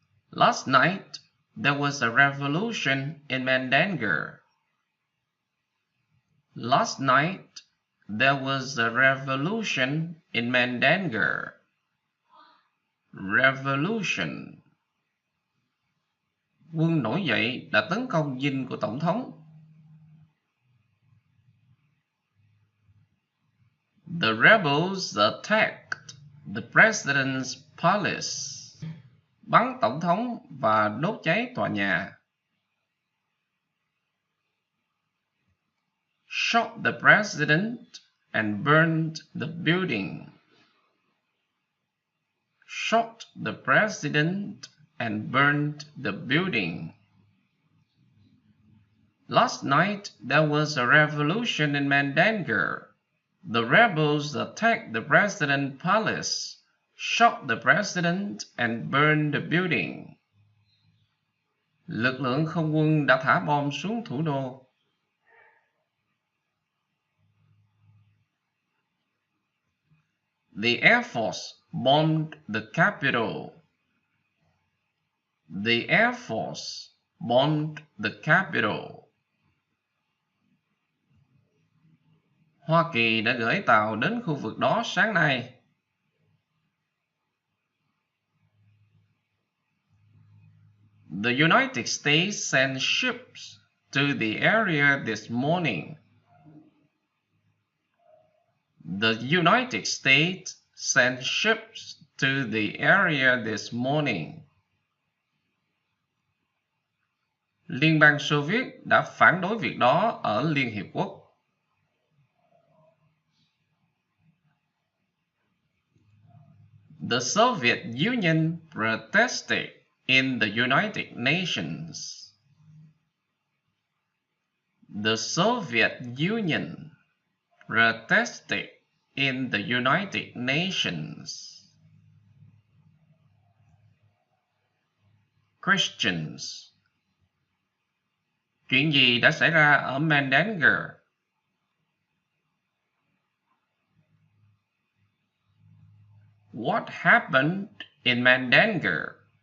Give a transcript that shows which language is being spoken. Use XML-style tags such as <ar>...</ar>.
<en>Last night, there was a revolution in Mandanger. Last night, there was a revolution in Mandanger. Revolution.</en> <vi>Quân nổi dậy đã tấn công dinh của Tổng thống.</vi> <en>The rebels attacked the president's palace.</en> <vi>Bắn Tổng thống và đốt cháy tòa nhà.</vi> <en>Shot the president and burned the building. Shot the president and burned the building. Last night there was a revolution in Mandanger. The rebels attacked the president's palace, shot the president and burned the building.</en> <vi>Lực lượng không quân đã thả bom xuống thủ đô.</vi> <en>The Air Force bombed the capital. The Air Force bombed the capital.</en> <vi>Hoa Kỳ đã gửi tàu đến khu vực đó sáng nay.</vi> <en>The United States sent ships to the area this morning. The United States sent ships to the area this morning.</en> <vi>Liên bang Xô Viết đã phản đối việc đó ở Liên Hiệp Quốc.</vi> <en>The Soviet Union protested in the United Nations. The Soviet Union protested in the United Nations. Questions.</en> <vi>Chuyện gì đã xảy ra ở Mandanger?</vi> <en>What happened in Mandanger?</en>